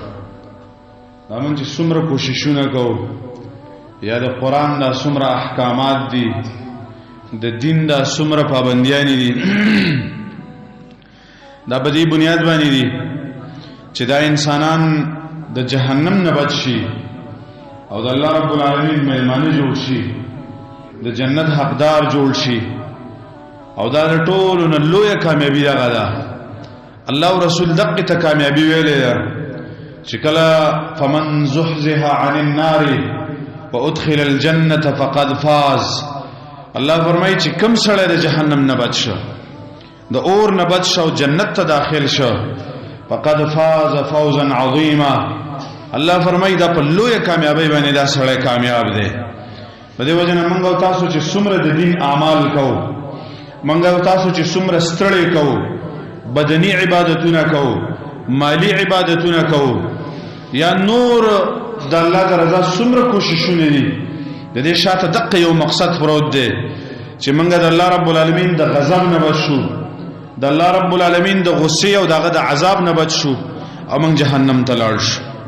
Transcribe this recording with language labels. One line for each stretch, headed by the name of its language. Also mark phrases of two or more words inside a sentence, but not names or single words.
Pashto: دا موږ چې څومره کوششونه کوو، یا د قرآن دا څومره احکامات دي، د دین دا څومره پابندیانې دي، دا په دې بنیاد باندې دي چې دا انسانان د جهنم نه بچ شي او د
Arabic: الله رب العالمین
Pashto: مېلمانه جوړ شي، د جنت حقدار جوړ شي. او دا د ټولو نه لویه کامیابي دغه ده. الله او رسول دقې ته کامیابي ویلې ده چې کله
Arabic: فمن زحزح عن النار وادخل الجنة فقد فاز.
Pashto: الله فرمایي چې کوم سړی د جهنم نه بچ شو، د اور نه بچ شو، جنت ته داخل شو،
Arabic: فقد فاز فوزا عظیما.
Pashto: الله فرمایي دا په لویه کامیابی باندې دا سړی کامیاب دی. په دې وجه نه موږ او تاسو چې څومره د دین اعمال کوو، موږ او تاسو چې څومره ستړی کوو، بدني عبادتونه کوو، مالی عبادتونه کوو، یا نور د الله د رضا څومره کوششونه دي، د دې شاته دقه یو مقصد پروت دی چې موږ د
Arabic: الله رب العالمین
Pashto: د غضب نه بچ شو، د
Arabic: الله رب العالمین
Pashto: د غصې او دغه د عذاب نه بچ شو او موږ جهنم ته لاړ شو.